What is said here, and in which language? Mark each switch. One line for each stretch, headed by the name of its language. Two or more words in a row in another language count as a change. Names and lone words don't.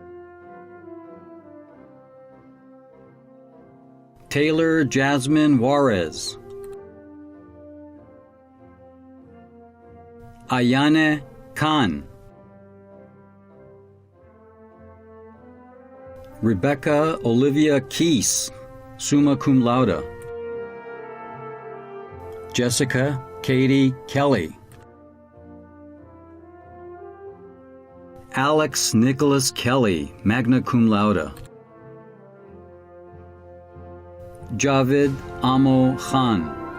English: Taylor Jasmine Juarez. Ayane Khan. Rebecca Olivia Keese,
Latin: summa cum laude.
English: Jessica Katie Kelly. Alex Nicholas Kelly,
Latin: magna cum laude.
English: Javid Amo Khan.